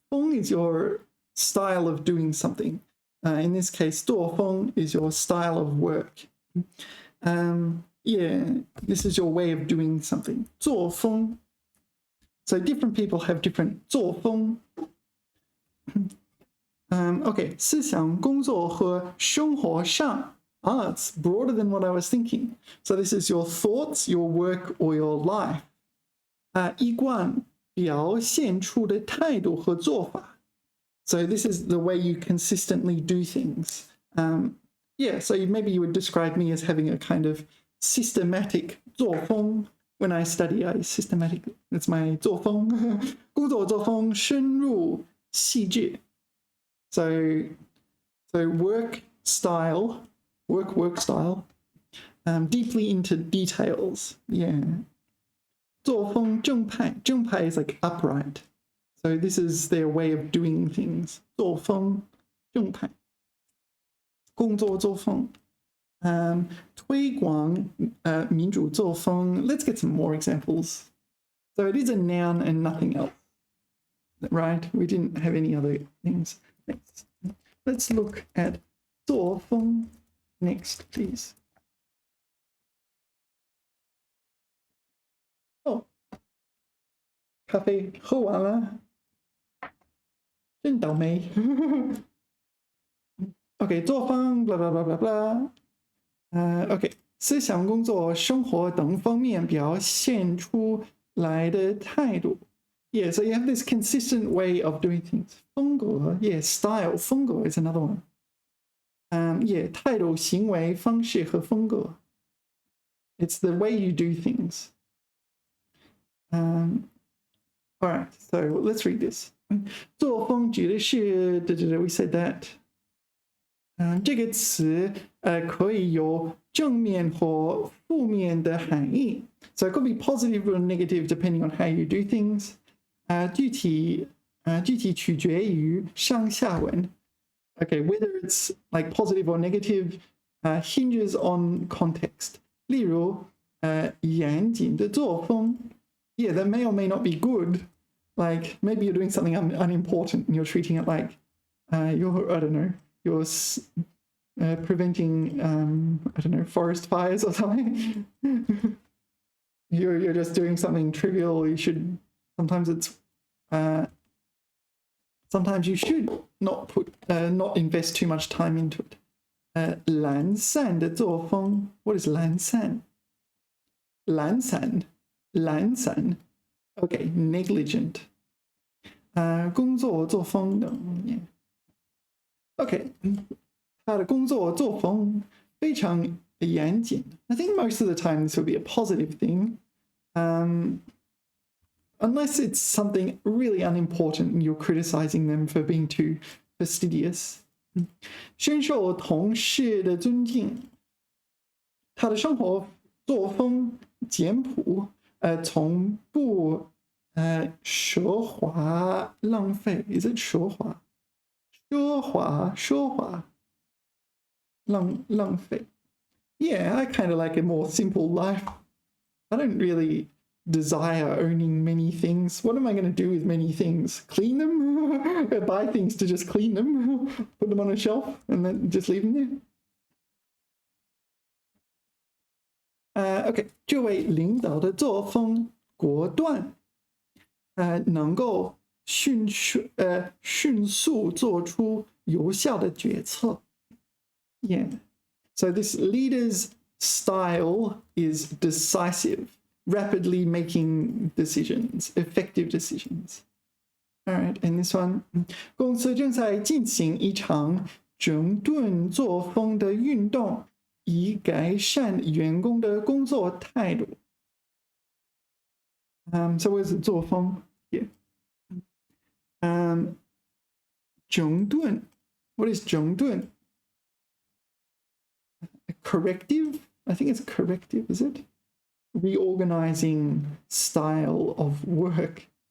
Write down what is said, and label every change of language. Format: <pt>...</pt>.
<en>风 is your style of doing something. In this case, 作风 is your style of work. Yeah, this is your way of doing something.</en> <zh>作风.</zh> <en>So different people have different 作风.</en> <zh>Okay, 思想工作和生活上.</zh> <en>It's broader than what I was thinking. So this is your thoughts, your work, or your life.</en> <zh>一贯表现出的态度和做法.</zh> <en>So this is the way you consistently do things. Yeah, so maybe you would describe me as having a kind of systematic 作风. When I study, I systematic. It's my</en> <zh>作风.工作作风深入细致.</zh> <en>So work style, work style, deeply into details.</en> <zh>Yeah. 作风正派.</zh> <en>正派 is like upright. So this is their way of doing things.</en> <zh>作风正派.工作作风. 推广民主作风.</zh> <en>Let's get some more examples. So it is a noun and nothing else. Right? We didn't have any other things. Next. Let's look at 作风 next, please.</en> <zh>Oh, 咖啡喝完了，真倒霉。</zh> <en>OK， 作风 blah blah blah blah blah。</en> <zh>OK， 思想、工作、生活等方面表现出来的态度。</zh> <en>Yeah, so you have this consistent way of doing things. 风格 yeah, style, 风格 is another one.</en> <zh>Yeah, 态度、行为、方式和风格。</zh> <en>It's the way you do things. All right, so let's read this.</en> <zh>作风指的是</zh> <en>we said that.</en> <zh>这个词可以有正面或负面的含义。</zh> <en>So it could be positive or negative depending on how you do things.</en> <zh>具体取决于上下文.</zh> <en>Okay, whether it's like positive or negative hinges on context.</en> <zh>例如严谨的作风.</zh> <en>Yeah, that may or may not be good. Like maybe you're doing something unimportant and you're treating it like you're, I don't know, you're preventing, I don't know, forest fires or something. You're just doing something trivial. You should, sometimes you should not invest too much time into it.</en> <zh>懒散的作风.</zh> <en>What is</en> <zh>懒散?懒散.</zh> <en>Okay, negligent.</en> <zh>工作作风等.</zh> <en>Yeah. Okay.</en> <zh>他的工作作风非常严谨.</zh> <en>I think most of the time this would be a positive thing. Unless it's something really unimportant and you're criticizing them for being too fastidious.</en> <zh>深受同事的尊敬. 他的生活作风简朴, 从不奢华浪费.</zh> <en>Is it</en> <zh>奢华?奢华浪费.</zh> <en>Yeah, I kind of like a more simple life. I don't really desire owning many things. What am I going to do with many things? Clean them? Buy things to just clean them? Put them on a shelf and then just leave them there?</en> <zh>OK, 这位领导的作风果断，能够迅速做出有效的决策。</zh> <en>Yeah. So this leader's style is decisive, rapidly making decisions, effective decisions. All right, and this one.</en> <zh>公司正在进行一场整顿作风的运动，以改善员工的工作态度。</zh> <en>So what is 作风 here? 整顿. What is 整顿? corrective. I think it's corrective, is it? Reorganizing style of work.</en>